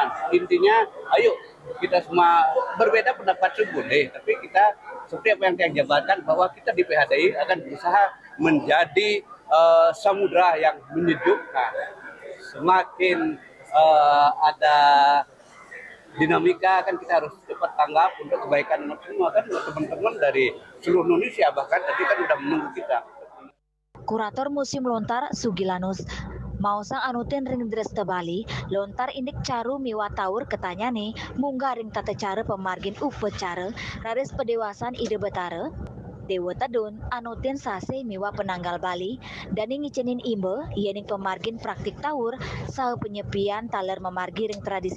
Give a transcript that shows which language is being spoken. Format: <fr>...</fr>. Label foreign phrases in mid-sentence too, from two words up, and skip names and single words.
<id>Intinya, ayo kita semua berbeda pendapat boleh, tapi kita seperti apa yang saya jabarkan bahwa kita di PHDI akan berusaha menjadi samudra yang menyejukkan. Semakin ada dinamika kan kita harus cepat tanggap untuk kebaikan semua kan teman-teman dari seluruh Indonesia bahkan tadi kan sudah menunggu kita.</id> <ban>Kurator Museum Lontar Sugilanus Mausang anutin ring Dresta Bali, lontar indik caru miwa tawur ketanyane, munggah ring tata cara pemargin upacara, raris pedewasan ide betara, Dewa Tadun anutin sase miwa penanggal Bali, dan ngicinin imbe, yening pemargin praktik tawur, saha penyepian taler memargi ring tradisi</ban>